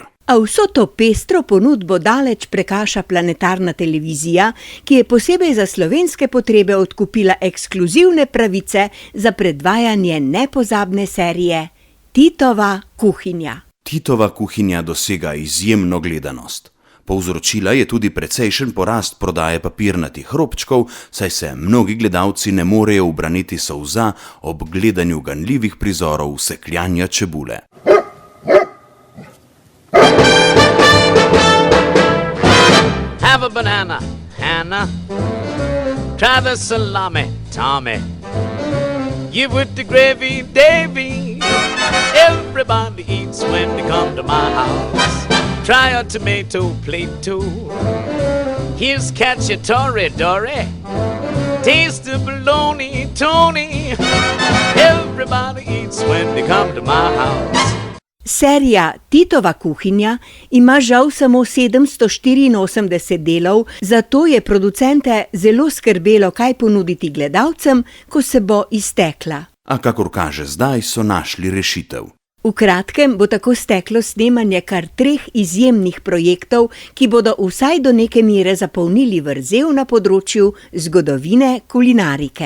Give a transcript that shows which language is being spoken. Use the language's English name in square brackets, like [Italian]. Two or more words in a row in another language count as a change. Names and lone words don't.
[Slovenian] A vso to pestro ponudbo daleč prekaša planetarna televizija, ki je posebej za slovenske potrebe odkupila ekskluzivne pravice za predvajanje nepozabne serije Titova kuhinja. Titova kuhinja dosega izjemno gledanost. Povzročila je tudi precejšen porast prodaje papirnatih robčkov, saj se mnogi gledalci ne morejo ubraniti solza ob gledanju ganljivih prizorov sekljanja čebule. [English] Have a banana, Hannah. Try the salami, Tommy. Give with the gravy, Davy. Everybody eats when they come to my house. Try a tomato plate too. Here's cacciatore, Dory. Taste the bologna, Tony. Everybody eats when they come to my house. [Slovenian] Serija Titova kuhinja ima žal samo 784 delov, zato je producente zelo skrbelo, kaj ponuditi gledalcem, ko se bo iztekla. A kakor kaže zdaj, so našli rešitev. V kratkem bo tako steklo snemanje kar 3 izjemnih projektov, ki bodo vsaj do neke mere zapolnili vrzel na področju zgodovine kulinarike.